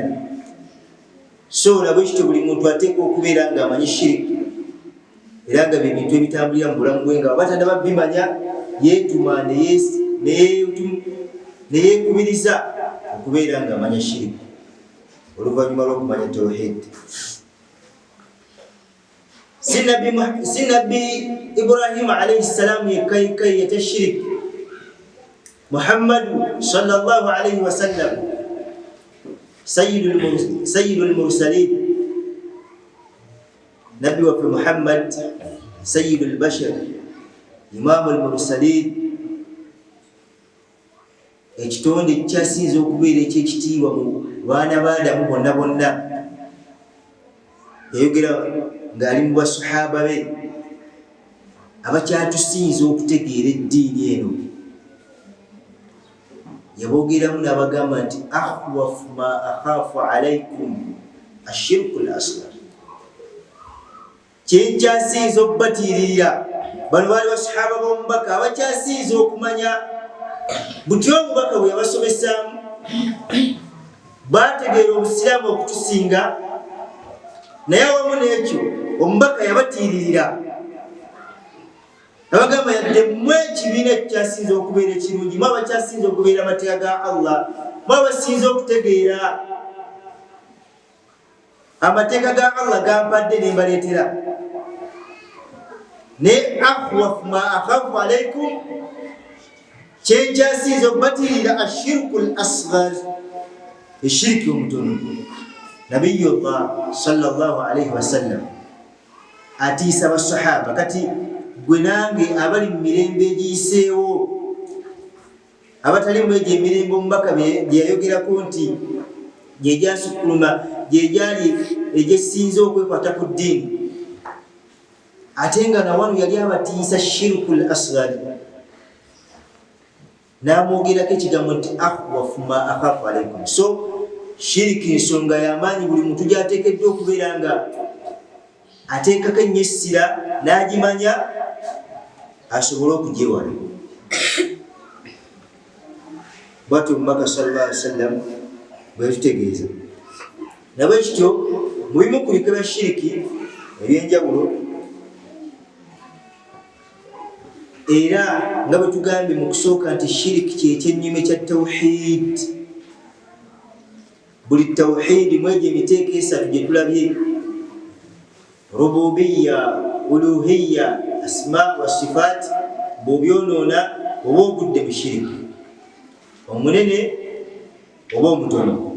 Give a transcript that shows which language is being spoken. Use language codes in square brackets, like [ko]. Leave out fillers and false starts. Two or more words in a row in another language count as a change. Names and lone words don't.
[lg] So nabwe kityo buli muntu ateekwa okubeera ng'amanyi shiriki era nga bintu ebitambulira mu bulamu bwe nga batandaba bimanya yeetuma neyeekubiriza okubeera ng'amanya shiriki oluvannyuma lw'okumanya tawhid. Si nabbi Ibrahim [ar] عليه السلام [lg] yekka shiriki. [ar] محمد صلى الله عليه وسلم سيد المرسلين, [lg] nabbi waffe [ar] Muhammad سيد البشر إمام المرسلين, [lg] ekitonde ekyasinze okubeera ekyekitiibwa mu baana b'Adamu bonna bonna. Yayogera ng'ali mu basahaba be abakyatusinze okutegeera eddiini eno, yaboogeramu n'abagamba nti [ar] أخوف ما أخاف عليكم الشرك الأصغر, [lg] kyenkyasinze okubatiirira bano baali basahaba b'omubaka abakyasinze okumanya buti omubaka bwe yabasomesaamu bategeera obusiraamu okutusinga, naye awamu n'ekyo omubaka yabatiiririra abagamba yadde mmwe ekibiina ekyasinze okubeera ekirungi, mwe abakyasinze okubeera amateeka ga Allah, mwe abasinze okutegeera amateeka ga Allah gampadde ne mbaleetera. [ar] Ne أخوف ما أخاف عليكم, [lg] kyenkyasinze okubatiirira [ar] الشرك الأصغر, [lg] eshiriki omutono. Nabiyullah [ar] صلى الله عليه وسلم [lg] atiisa basahaba, kati gwe nange abali mu mirembe egiyiseewo, abatali mu egyo emirembe omubaka gye yayogerako nti gye gyasukkuluma, gye gyali egyesinze okwekwata ku ddiini, ate nga nawano yali abatiisa [ar] الشرك الأصغر, [lg] n'amwogerako ekigambo nti [ar] أخوف ما أخاف عليكم. [lg] So shiriki nsonga y'amaanyi, buli muntu gy'ateekeddwa okubeera nga ateekako ennyo essira n'agimanya asobole okugyewala. Bw'atyo omubaka [ar] صلى الله عليه وسلم [lg] bwe yatutegeeza. Nabwe kityo mu bimu ku bika bya shiriki eby'enjawulo, era nga bwe tugambye mu kusooka nti shiriki kyekyennyuma ekya tawhid. Buli tawhid mu egyo emiteeko esatu gye tulabye, rububiya, uluhiya, [ar] الأسماء والصفات, [lg] bw'obyonoona oba ogudde mu shiriki, omunene oba omutono.